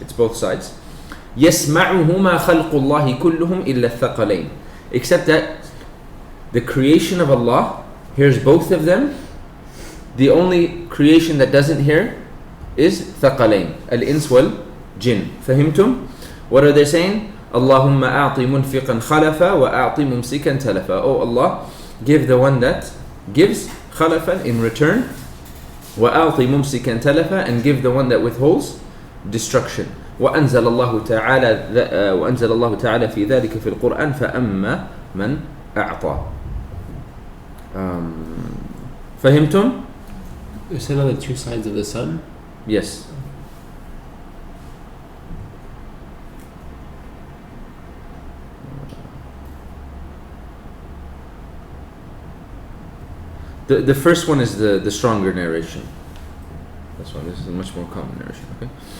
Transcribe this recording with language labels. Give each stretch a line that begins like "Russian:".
English: It's both sides.
Arabic: يَسْمَعُهُمَا خَلْقُ اللَّهِ كُلُّهُمْ إِلَّا الثَّقَلَيْنِ.
English: Except that the creation of Allah hears both of them. The only creation that doesn't hear is
Arabic: ثقلين الإنس والجن. فهمتم?
English: What are they saying?
Arabic: اللهم أعطي منفقا خلفا وأعطي ممسكا تلفا.
English: Oh Allah, give the one that gives
Arabic: خلفا
English: in return,
Arabic: وأعطي ممسكا تلفا,
English: and give the one that withholds destruction.
Arabic: وأنزل الله تعالى في ذلك في القرآن فأما من أعطى. فهمتم?
English: You said on the two sides of the sun? Yes. The first one is the stronger narration. This is a much more common narration.